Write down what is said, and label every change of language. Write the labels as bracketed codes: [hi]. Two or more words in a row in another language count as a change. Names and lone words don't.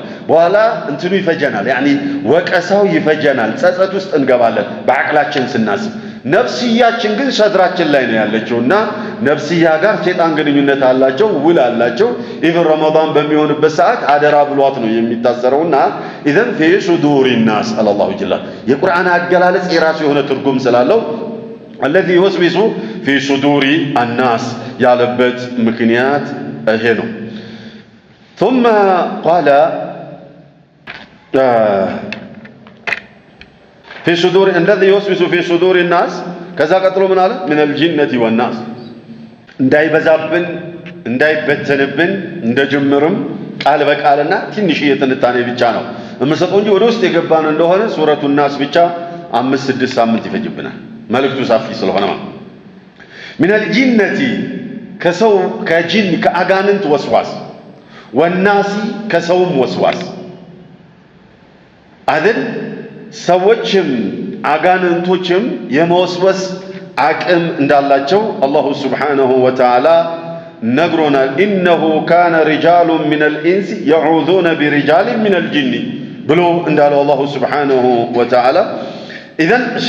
[am] በኋላ እንትኑ ይፈጀናል፣ ያኒ ወቀሳው ይፈጀናል፣ ጸጸት ውስጥ እንገባለን በአቅላችን ስናስብ። ነፍስያችን ግን ሰድራችን ላይ ነው ያለችውና ነፍስያ ጋር ሸይጣን ግንኙነት አላቸው፣ ውል አላቸው። ኢብን ረመዳን በሚሆንበት ሰዓት አደራ ብሏት ነው የሚታሰረውና [ar] إذن في صدور الناس الله جل [am] የቁርአን አገላለጽ የራሱ የሆነ ትርጉም ስላለው [ar] الذي يوسوس في صدور الناس [am] ያለበት ምክንያት ይሄ ነው። [ar] ثم قال في صدور الذي يوسوس في صدور الناس [am] ከዛ ቀጥሎ ምን አለ [ar] من الجنة والناس [am] እንዳይበዛብን እንዳይበተንብን እንደጀመረም ቃል በቃልና ትንሽ የትንታኔ ብቻ ነው እምሰጠው እንጂ ወደ ውስጥ የገባን እንደሆነ [ar] سورة الناس [am] ብቻ 5-6 ሳምንት ይፈጅብናል መልእክቱ ሰፊ ስለሆነ ማለት [ar] من الجنة [am] ከሰው ከጂን ከአጋንንት ወስዋስ والناس ከሰውም ወስዋስ አይደል ሰዎችም አጋንንቶችም የመወስወስ አቅም እንዳላቸው [ar] الله سبحانه وتعالى [am] ነግሮናል። [ar] إنه كان رجال من الإنس يعوذون برجال من الجن [am] ብሎ እንዳለው [ar] الله سبحانه وتعالى إذن